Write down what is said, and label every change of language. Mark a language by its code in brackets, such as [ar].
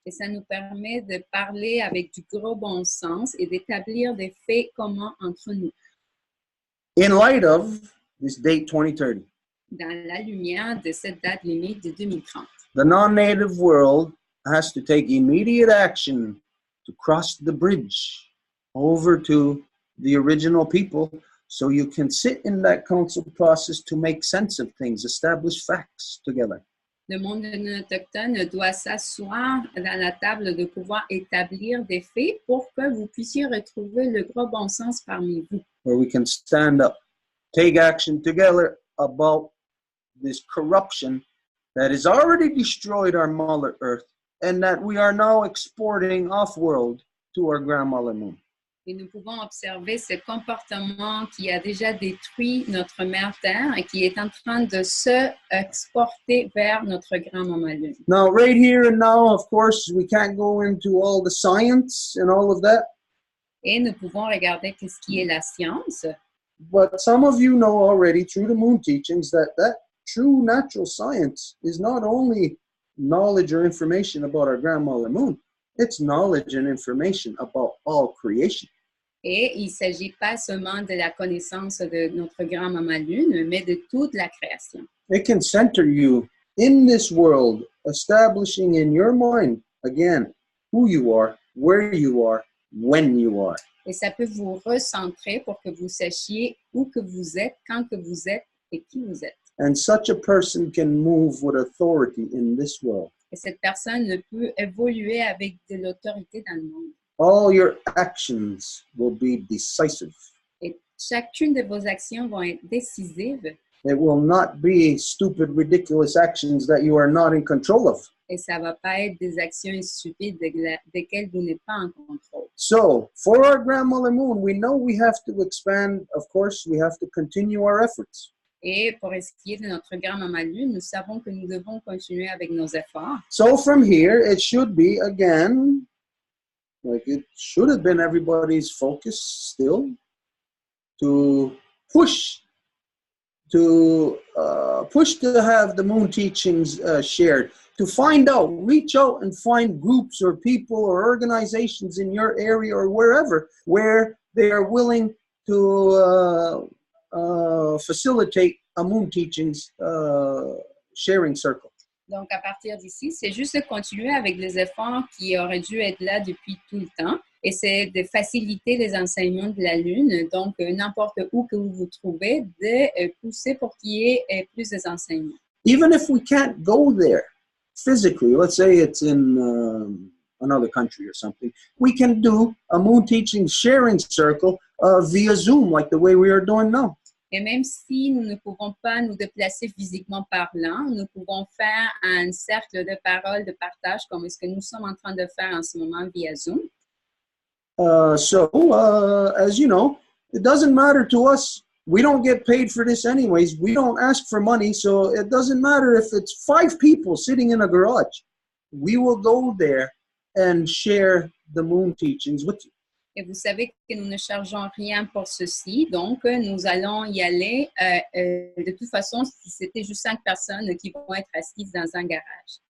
[fr] Et ça nous permet de parler avec du gros bon sens et d'établir des faits communs entre nous. [en] In light of this date 2030, [fr] Dans la lumière de cette date limite de 2030. [en] the non-native world has to take immediate action to cross the bridge over to the original people so you can sit in that council process to make sense of things, establish facts together. [fr] Le monde non autochtone doit s'asseoir dans la table de pouvoir établir des faits pour que vous puissiez retrouver le gros bon sens parmi vous. [en] Where we can stand up, take action together about this corruption that has already destroyed our Mother Earth and that we are now exporting off-world to our grandmother moon. [fr] Et nous pouvons observer ce comportement qui a déjà détruit notre mère Terre et qui est en train de se exporter vers notre grand-maman Lune. [en] Now, right here and now, of course, we can't go into all the science and all of that, [fr] Et nous pouvons regarder ce qui est la science. [en] but some of you know already through the moon teachings that true natural science is not only knowledge or information about our grandmother moon, it's knowledge and information about all creation. [fr] Et il ne s'agit pas seulement de la connaissance de notre grand-maman Lune, mais de toute la création. [en] It can center you in this world, establishing in your mind, again, who you are, where you are, when you are. [fr] Et ça peut vous recentrer pour que vous sachiez où que vous êtes, quand que vous êtes et qui vous êtes. [en] And such a person can move with authority in this world. [fr] Et cette personne ne peut évoluer avec de l'autorité dans le monde. [en] All your actions will be decisive. [fr] Et chacune de vos actions vont être décisives. [en] It will not be stupid, ridiculous actions that you are not in control of. [fr] Et ça ne va pas être des actions stupides desquelles vous n'êtes pas en contrôle. [en] So, for our grandmother moon, we know we have to expand. Of course, we have to continue our efforts. [fr] Et pour ce qui est de notre grand-maman Lune, nous savons que nous devons continuer avec nos efforts. [en] So from here, it should be, again, like it should have been everybody's focus still, to push to have the moon teachings shared, to find out, reach out and find groups or people or organizations in your area or wherever where they are willing to facilitate a moon teachings sharing circle. [fr] Donc, à partir d'ici, c'est juste de continuer avec les efforts qui auraient dû être là depuis tout le temps. Et c'est de faciliter les enseignements de la Lune. Donc, n'importe où que vous vous trouvez, de pousser pour qu'il y ait plus d'enseignements. [en] Even if we can't go there physically, let's say it's in another country or something, we can do a moon teaching sharing circle via Zoom, like the way we are doing now. [fr] Et même si nous ne pouvons pas nous déplacer physiquement parlant, nous pouvons faire un cercle de parole, de partage, comme ce que nous sommes en train de faire en ce moment via Zoom. [en] As you know, it doesn't matter to us. We don't get paid for this anyways. We don't ask for money, so it doesn't matter if it's 5 people sitting in a garage. We will go there and share the moon teachings with you. [fr] Et vous savez que nous ne chargeons rien pour ceci, donc nous allons y aller. De toute façon, si c'était juste 5 personnes qui vont être assises dans un garage.